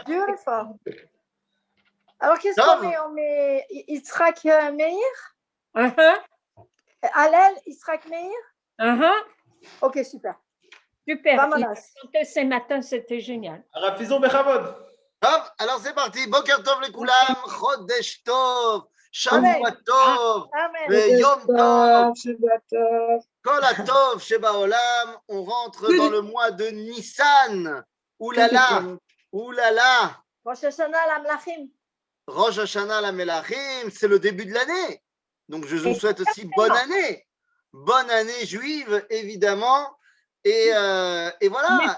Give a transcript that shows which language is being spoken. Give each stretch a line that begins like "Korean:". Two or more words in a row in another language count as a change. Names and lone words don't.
French: Beautiful. Alors, qu'est-ce qu'on met? On met Yitzhak Meir? Hallel, Yitzhak Meir? Ok, super. Super. Il a chanté ce matin, c'était génial. Rafizon Bechavod. Alors c'est parti.
Hebrew: בוקר טוב לכולם חודש טוב שבוע טוב יום טוב כל הטוב שבעולם.
French: On rentre dans le mois de Nissan. Oulala.
Hebrew: ראש השנה למלכים. ראש השנה למלכים,
French: c'est le début de l'année. Donc je vous souhaite aussi bonne année. Bonne année juive, évidemment. Et voilà.